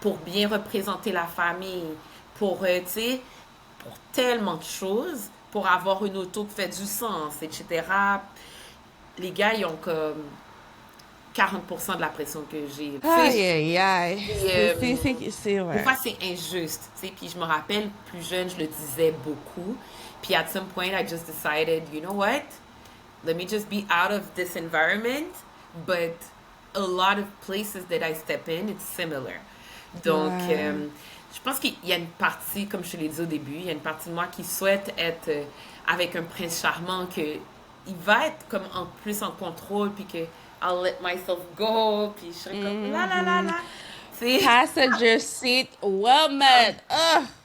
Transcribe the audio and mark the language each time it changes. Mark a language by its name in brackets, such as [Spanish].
[French] pour bien représenter la famille, pour, tu sais, pour tellement de choses, pour avoir une auto qui fait du sens, etc. Les gars, ils ont comme 40% de la pression que j'ai. Tu Aïe, sais, aïe, aïe. et, des Ouais. fois, c'est injuste. Tu sais, puis je me rappelle, plus jeune, je le disais beaucoup. [English] Puis at some point, I just decided, you know what? Let me just be out of this environment. But a lot of places that I step in, it's similar. [French] Donc, Ouais. je pense qu'il y a une partie, comme je te l'ai dit au début, il y a une partie de moi qui souhaite être avec un prince charmant que il va être comme en plus en contrôle, puis que [English] I'll let myself go, [French] puis je serai comme la la la Mhm. la. Tu sais, [English] Passenger seat woman. Ugh.